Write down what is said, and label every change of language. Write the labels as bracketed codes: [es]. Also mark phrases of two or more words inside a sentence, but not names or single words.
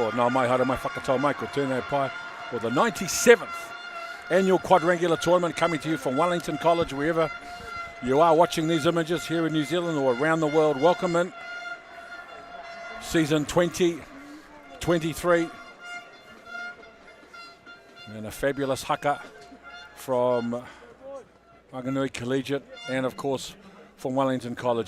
[mi] Nā mai hara mai whakatau mai ko tēnei pai o [en] the 97th annual Quadrangular Tournament coming to you from Wellington College, wherever you are watching these images here in New Zealand or around the world. Welcome in season 2023. And a fabulous haka from Wanganui Collegiate and of course from Wellington College.